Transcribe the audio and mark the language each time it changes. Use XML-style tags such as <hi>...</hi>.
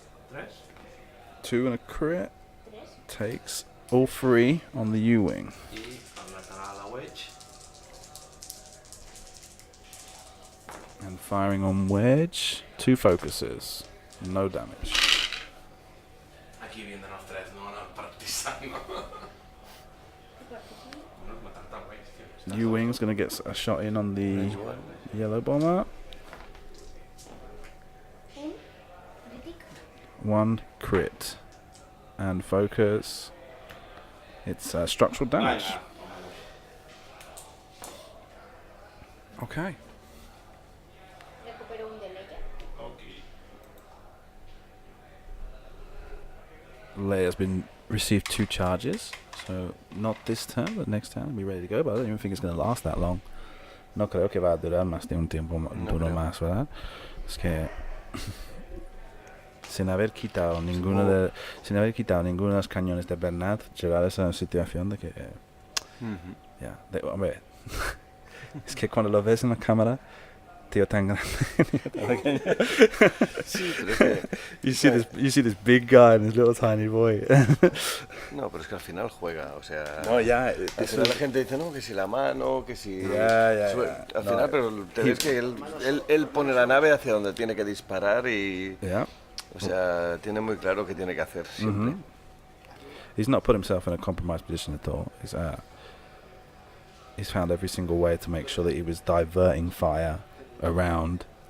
<en>3. 2 and a crit 3. takes all 3 on the U-wing.</en> <ca>I el lateral a wedge.</ca> <en>And firing on wedge, 2 focuses, no damage.</en> <es>Aquí vienen los 3, no en el partisano. No es matar tan wedge, tío.</es> <en>U-wing's gonna get a shot in on the Range 1. yellow bomber.</en> <ca>Un crític.</ca> <en>1 crit and focus. It's structural damage.</en> <es>Venga.</es> <en>Okay.</en> <ca>Recupero un de Leia.</ca> <en>Ok. Leia's been received 2 charges, so not this turn, but next turn be ready to go. But I don't even think it's going to last that long.</en> <es>No creo que va a durar más de un tiempo, un turno creo. más, ¿verdad? Es que sin haber quitado ninguno de los cañones de Bernat, llegar a esa situación de que ya, hombre, es que cuando lo ves en la cámara, tío tan grande, tan pequeño. Sí, pero es que...</es> <en>You see this big guy and this little tiny boy.</en> <es>No, pero es que al final juega, o sea... No, ya. Al final la gente dice, no, que si la mano, que si... Ya. Al No, final, pero te ves que él pone la nave hacia donde tiene que disparar y...</es> <en>Yeah.</en> <es>O sea, tiene muy claro qué tiene que hacer siempre.</es> <en>He's not put himself in a compromised position at all. He's found every single way to make sure that he was diverting fire around.</en>